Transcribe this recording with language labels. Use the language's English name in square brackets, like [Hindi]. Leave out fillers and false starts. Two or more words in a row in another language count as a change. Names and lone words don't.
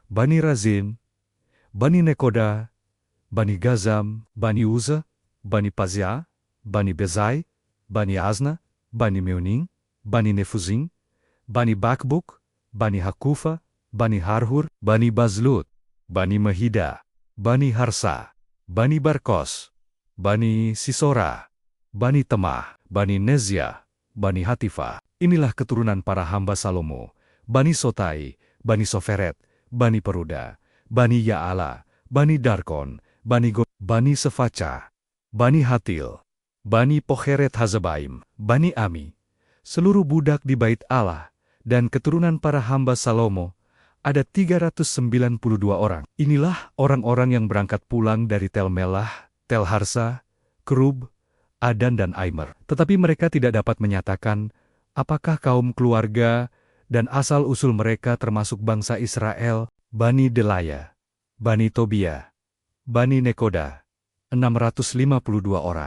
[Indonesian] Bani Razin, Bani Nekoda, Bani Gazam, Bani Uza, Bani Pazia, Bani Bezai, Bani Azna, Bani Meuning, Bani Nefuzing, Bani Bakbuk, Bani Hakufa, Bani Harhur, Bani Bazlut, Bani Mahida, Bani Harsa, Bani Barkos, Bani Sisora, Bani Temah, Bani Nezia, Bani Hatifa. Inilah keturunan para hamba Salomo, Bani Sotai, Bani Soferet, Bani Peruda, Bani Ya'ala, Bani Darkon, Bani Go, Bani Sefaca, Bani Hatil, Bani Pocheret Hazabaim, Bani Ami, seluruh budak di bait Allah, dan keturunan para hamba Salomo, ada 392 orang. Inilah orang-orang yang berangkat pulang dari Tel Melah, Tel Harsa, Kerub, Adan dan Aimer. Tetapi mereka tidak dapat menyatakan apakah kaum keluarga dan asal-usul mereka termasuk bangsa Israel, Bani Delaya, Bani Tobia, Bani Nekoda, 652 orang.